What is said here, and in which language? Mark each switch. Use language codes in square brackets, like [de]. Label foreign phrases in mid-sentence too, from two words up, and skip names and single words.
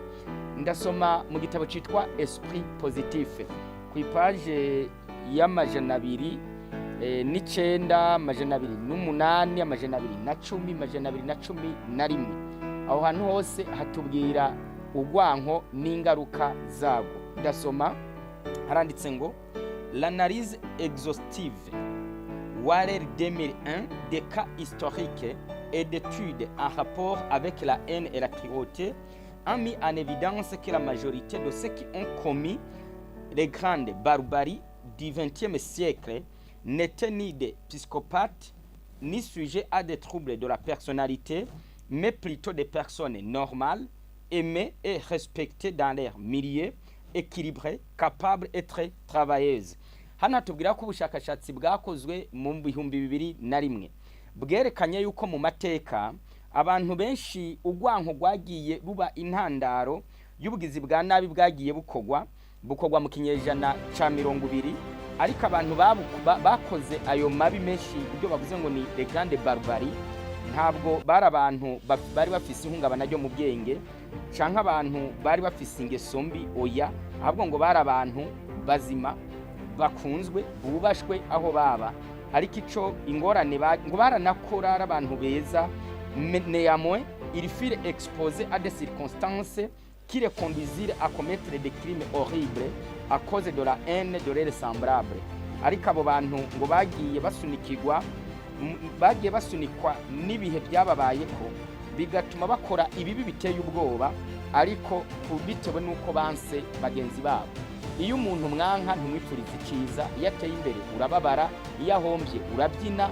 [rn] Ndasoma mu gitabo citwa Esprit Positif ku page y'amajana 209, amajana 208, amajana 210, amajana 211. Aho hantu hose hatubwira urwanko n'ingaruka zabwo. Ndasoma haranditse ngo [fr] l'analyse exhaustive Waller 2001 des cas historiques et d'études en rapport avec la haine et la cruauté a mis en évidence que la majorité de ceux qui ont commis les grandes barbaries du XXe siècle n'étaient ni des psychopathes ni sujets à des troubles de la personnalité, mais plutôt des personnes normales, aimées et respectées dans leur milieu, équilibrées, capables et très travailleuses. [rn] Hano tubwira ko ubushakashatsi bwakozwe mu 2001 bwerekanye yuko mu mateka abantu benshi urwanko rwagiye ruba intandaro y'ubugizi bwa nabi bwagiye bukogwa mu kinyejana ca 20, ariko abantu bakoze ayo mabi menshi ibyo bavuze ngo ni [fr] les grandes barbaries [rn] ntabwo bari abantu bari bafise ihungabana ryo mu bwenge canke abantu bari bafise ingeso mbi, oya, ahubwo ngo bari abantu bazima bakunzwe bubashwe aho baba. Ariko ico ingorane ngo baranakora ari abantu beza, [fr] néanmoins ils furent exposés à des circonstances qui les conduisirent à commettre des crimes horribles à cause de la haine de leurs semblables. [rn] Ariko abo bantu ngo bagiye basunikwa n'ibihe byababayeko bigatuma bakora ibibi biteye ubwoba, ariko bitewe n'uko banse bagenzi babo. Iyo umuntu mwanka ntumwipfuriza iciza, iyo ateye imbere urababara, iyo ahombye urabyina.